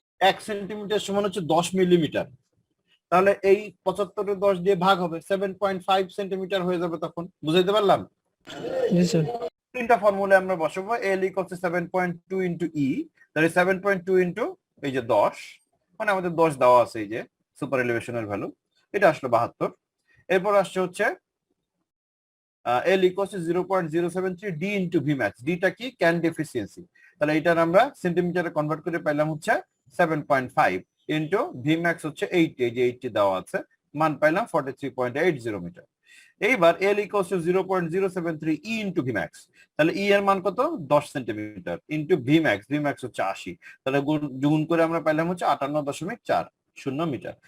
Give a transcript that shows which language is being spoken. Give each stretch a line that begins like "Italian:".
Bangla: 1 centimetre সমান হচ্ছে 10 millimetre. তাহলে এই 75 10 দিয়ে ভাগ হবে, 7.5 সেন্টিমিটার হয়ে যাবে তখন। বুঝাইতে পারলাম? তিনটা ফর্মুলা আমরা বসাবো।
English: L equals to 7.2 into E,
Bangla: তাহলে 7.2 into এই যে 10, মানে আমাদের 10 দেওয়া আছে, এই যে সুপার এলিভেশনের ভ্যালু, এটা আসলো 72। এরপর আসছে হচ্ছে
English: L equals to 0.073 D into Vmax।
Bangla: ডিটা কি? Can deficiency. তাহলে এটার আমরা সেন্টিমিটারে কনভার্ট করে পাইলাম হচ্ছে 7.5 ইন্টু Vmax হচ্ছে 80, এই যে 80 দেওয়া আছে, মান পাইলাম 43.80 মিটার।
English: এইবার L equals to 0.073 E into V max.
Bangla: তাহলে ই এর মান কত? 10 centimetre into V max. V max হচ্ছে 80। তাহলে গুণ করে আমরা পাইলাম হচ্ছে 58.40 মিটার।